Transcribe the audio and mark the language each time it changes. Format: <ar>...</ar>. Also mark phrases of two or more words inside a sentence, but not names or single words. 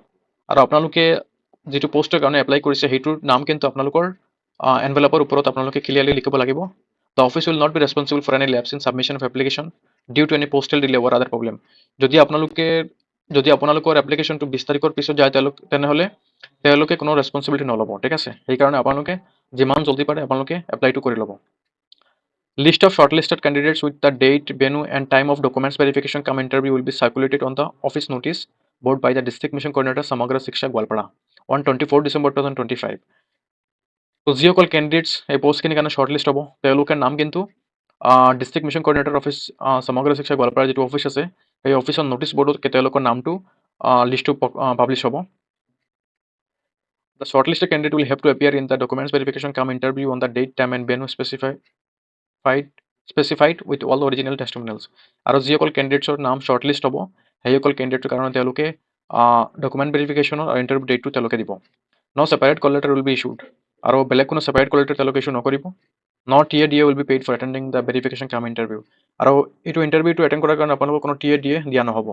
<as>আৰু আপোনালোকে যিটো পোষ্টৰ কাৰণে এপ্লাই কৰিছে সেইটোৰ নাম কিন্তু আপোনালোকৰ এনভেলপৰ ওপৰত আপোনালোকে ক্লিয়াৰলি লিখিব লাগিব।</as> <en>The office will not be responsible for any lapse in submission of application due to any postal delay or other problem.</en> <as>যদি আপোনালোকৰ এপ্লিকেশ্যনটো 20 তাৰিখৰ পিছত যায় তেনেহ'লে তেওঁলোকে কোনো ৰেছপনচিবিলিটি নল'ব, ঠিক আছে। সেইকাৰণে আপোনালোকে যিমান জলদি পাৰে আপোনালোকে এপ্লাইটো কৰি ল'ব।</as> <en>List of shortlisted candidates with the date, venue, and time of documents verification come interview will be circulated on the office notice board by the District Mission Coordinator Samagra Shiksha Gwalpara on 24 December 2025.</en> <as>তো যিসকল কেণ্ডিডেটছ এই পোষ্টখিনিৰ কাৰণে শ্বৰ্টলিষ্ট হ'ব তেওঁলোকৰ নাম কিন্তু</as> <en>district mission coordinator office</en> <as>সমগ্ৰ শিক্ষা গোৱালপাৰাৰ যিটো অফিচ আছে সেই অফিচৰ নটিছ বৰ্ডত তেওঁলোকৰ নামটো লিষ্টটো পাব্লিছ হ'ব।</as> <en>The shortlisted candidate will have to appear in the documents verification come interview on the date, time, and venue specified with all original testimonials.</en> <as>আৰু যিসকল কেণ্ডিডেটছৰ নাম শ্বৰ্টলিষ্ট হ'ব সেইসকল কেণ্ডিডেটৰ কাৰণে তেওঁলোকে ডকুমেণ্ট ভেৰিফিকেশ্যনৰ আৰু</as> <en>interview dateটো</en> <as>তেওঁলোকে দিব।</as> <en>No separate call letter will be issued.</en> <as>আৰু বেলেগ কোনো</as> <en>separate call letter</en> <as>তেওঁলোকে ইছ্যু নকৰিব।</as> <en>No TADA will be paid for attending the verification come interview.</en> <as>আৰু এইটো ইণ্টাৰভিউটো এটেণ্ড কৰাৰ কাৰণে আপোনালোকক কোনো TADA দিয়া নহ'ব।</as>